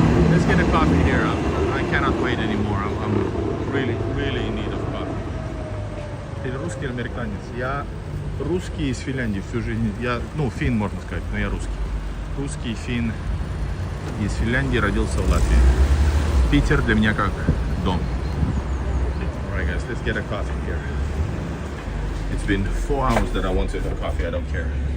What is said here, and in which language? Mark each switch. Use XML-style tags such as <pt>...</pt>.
<en>Let's get a coffee here. I cannot wait anymore. I'm really in need of coffee.</en> <ru>Ты русский или американец? Я русский из Финляндии всю жизнь. Я, финн, можно сказать, но я русский. Русский, финн из Финляндии, родился в Латвии. Питер для меня как дом.</ru> <en>Alright guys, let's get a coffee here. It's been 4 hours that I wanted a coffee, I don't care.</en>